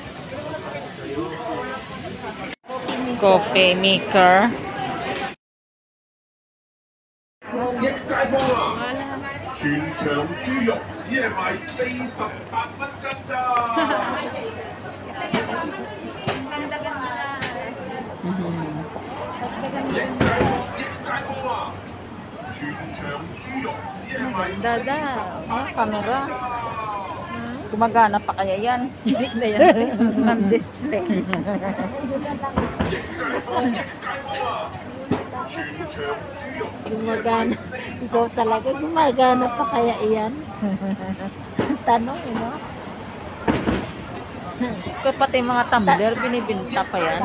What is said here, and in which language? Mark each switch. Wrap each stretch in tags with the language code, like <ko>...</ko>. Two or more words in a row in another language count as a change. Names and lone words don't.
<en>Coffee maker.</en> <yue>全場豬肉只係賣48蚊斤㗎。益街坊啊！全場豬肉只係賣</yue> <tl>Dada. Ah, camera. Gumagana pa kaya yan? Hindi na yan. Non-display.</tl> <yue>益街坊啊！全場豬肉</yue> <tl>Gumagana. Ikaw talaga, gumagana pa kaya iyan? Tanong, no? Pati mga tumbler, binibinta pa yan.</tl>